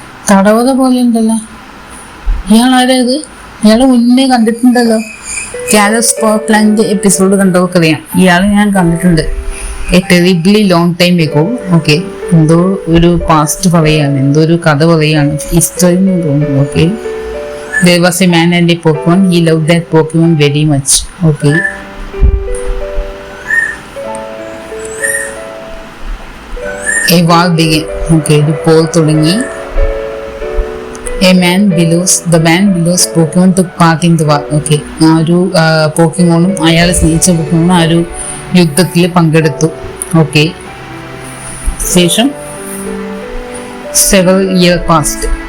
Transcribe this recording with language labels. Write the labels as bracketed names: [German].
[Malayalam] തടവറ പോലെ ഉണ്ടല്ലോ. ഇയാളാരാ ഇത്? ഇയാളെ മുന്നേ കണ്ടിട്ടുണ്ടല്ലോ. കാലസ് പവർ പ്ലാന്റ് എപ്പിസോഡ് കണ്ടവർക്ക് അറിയാം. ഇയാളെ ഞാൻ കണ്ടിട്ടുണ്ട് [English] A terribly long time ago. [Malayalam] Okay, എന്തോ ഒരു പാസ്റ്റ് പറയാണ്, എന്തോ ഒരു കഥ പറയാണ്, ഹിസ്റ്ററി എന്ന് തോന്നുന്നു. [English] Okay, there was a man and a Pokemon. He loved that Pokemon very much. Okay, a war began. Okay, the poll [Malayalam] തുടങ്ങി. [English] The man belows Pokemon took part in the war. [Malayalam] Okay, ആ ഒരു പോക്കിമോണും അയാൾ സ്നേഹിച്ച പോക്കിമോണും ആ ഒരു യുദ്ധത്തിൽ പങ്കെടുത്തു. [English] okay, [Malayalam] ശേഷം [English] several years passed.